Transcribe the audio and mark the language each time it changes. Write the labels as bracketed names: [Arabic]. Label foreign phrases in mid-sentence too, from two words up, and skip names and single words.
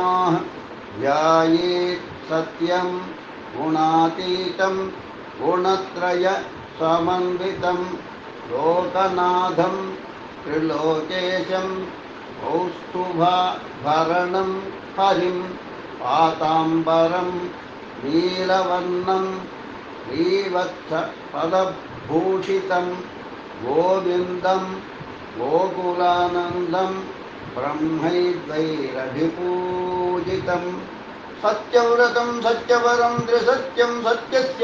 [Sanskrit] ధ్యాయేత్ సత్యం గుణాతీతం గుణత్రయ సమన్వితం లోకనాథం త్రిలోకేశం కౌస్తుభాభరణం హరిం. పాతాంబరం नीलवर्णं श्रीवत्सपदभूषितं गोविन्दं गोकुलानन्दं ब्रह्मैद्वैरभिपूजितं सत्यव्रतं सत्यवरं त्रिसत्यं सत्यस्य